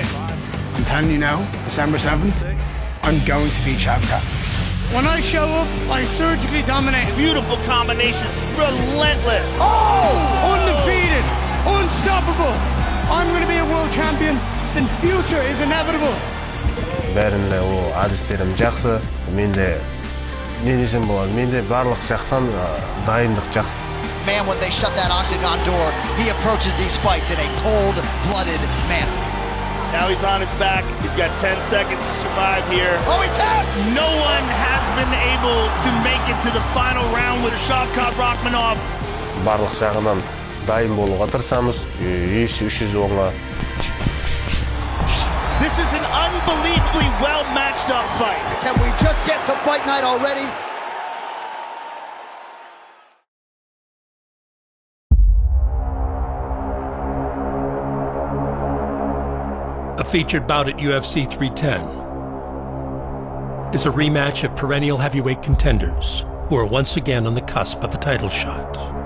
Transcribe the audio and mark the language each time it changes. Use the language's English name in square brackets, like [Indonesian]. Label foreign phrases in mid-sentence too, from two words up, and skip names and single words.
[English] I'm telling you now, December 7th, I'm going to beat Shavkat. When I show up, I surgically dominate. Beautiful combinations, relentless. Oh! Undefeated, unstoppable. I'm going to be a world champion, then future is inevitable. [Kazakh] Бәрінде ол әдістерім жақсы, менде не десем болады, менде барлық жақтан дайындық жақсы. [English] Man, when they shut that octagon door, he approaches these fights in a cold-blooded manner. Now he's on his back. He's got 10 seconds to survive here. Oh, he's out! No one has been able to make it to the final round with Shavkat Rakhmonov. [Kazakh] Барлық жағынан дайын болуға тырысамыз. UFC 310-ға. [English] This is an unbelievably well-matched up fight. Can we just get to fight night already? A featured bout at UFC 310 is a rematch of perennial heavyweight contenders who are once again on the cusp of a title shot.